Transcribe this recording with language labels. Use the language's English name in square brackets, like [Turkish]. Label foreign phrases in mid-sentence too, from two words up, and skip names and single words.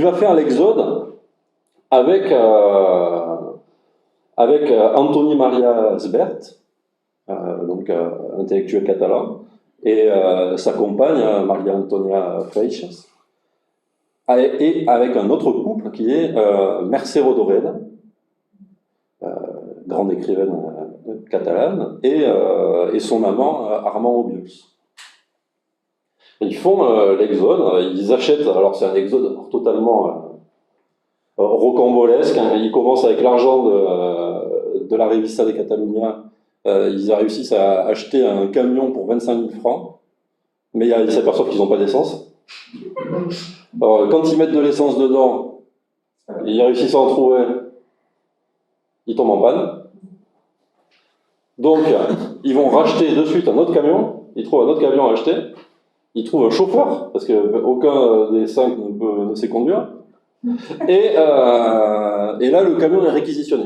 [French] Il va faire l'exode avec avec Antoni Maria Sbert, donc intellectuel catalan, et sa compagne, Maria Antonia Freixas, et avec un autre couple qui est Mercè Rodoreda, grande écrivaine catalane, et son amant Armand Obiols. Ils font l'exode, ils achètent, alors c'est un exode totalement rocambolesque, hein, ils commencent avec l'argent de la Revista de Catalunya, ils réussissent à acheter un camion pour 25 000 francs, mais ils s'aperçoivent qu'ils n'ont pas d'essence. Alors, quand ils mettent de l'essence dedans, ils réussissent à en trouver, ils tombent en panne. Donc, ils vont racheter de suite un autre camion, ils trouvent un autre camion à acheter, ils trouvent un chauffeur, parce qu'aucun des 5 ne sait conduire, et là, le camion est réquisitionné.